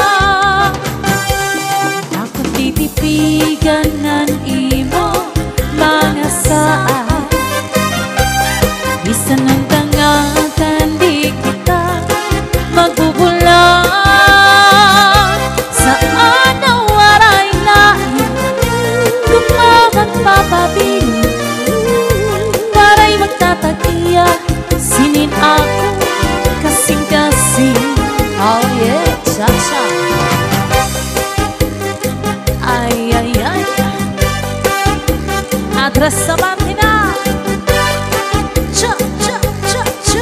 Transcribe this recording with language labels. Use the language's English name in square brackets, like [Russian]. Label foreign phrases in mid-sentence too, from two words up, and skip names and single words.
[Waray] Ako titipigan ng imo mga saan, bisan ng tangatan di kita magbubulan. Saan na waray lain magpapabilin, para'y magtatagiya sinin ako kasing-kasing. [English] Oh yeah, cha-cha. Ay, ay, ay, atras sa martina. Cha, cha, cha, cha.